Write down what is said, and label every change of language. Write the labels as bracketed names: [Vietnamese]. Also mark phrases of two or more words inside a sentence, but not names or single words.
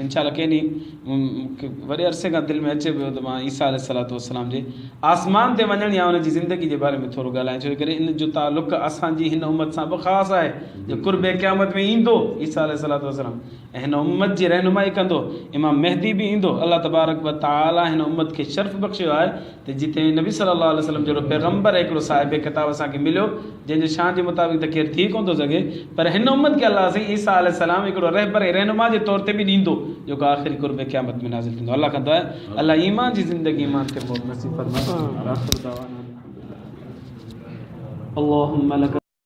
[Sindhi] इंशाअल्लाह कंहिं ॾींहुं वॾे अरसे खां दिलि में अचे पियो त मां ईसा [Arabic] عليه الصلاة والسلام [Sindhi] जे आसमान ते वञण या हुनजी ज़िंदगी जे बारे में थोरो ॻाल्हायां, छो करे इन जो तालुक़ु असांजी हिन उम्मत सां बि ख़ासि आहे, जो क़ुर्बे क़यामत में ईंदो ईसा [Arabic] عليه الصلاة والسلام, [Sindhi] ऐं हिन उम्मत जी रहनुमाई कंदो। इमाम मेहदी बि ईंदो। अल्लाह [Arabic] تبارك وتعالى [Sindhi] हिन उम्मत खे शर्फ़ बख़्शियो आहे त जिते नबी [Arabic] صلى الله عليه وسلم [Sindhi] जहिड़ो पैगम्बर हिकिड़ो साहिब किताब असांखे मिलियो, जंहिंजे शान जे मुताबिक़ त केरु थी कोन थो सघे, पर हिन उम्मत खे अल्लाह साईं ईसा अलैहिस्सलाम हिकिड़ो रहबर रहनुमा जे तौर ते बि ॾींदो, जेको आख़िरी क़ुर्बे क़यामत में नाज़िल थींदो। अल्लाह कंदो आहे अल्लाह ईमान जी ज़िंदगी ईमान खे नसीब फरमाए।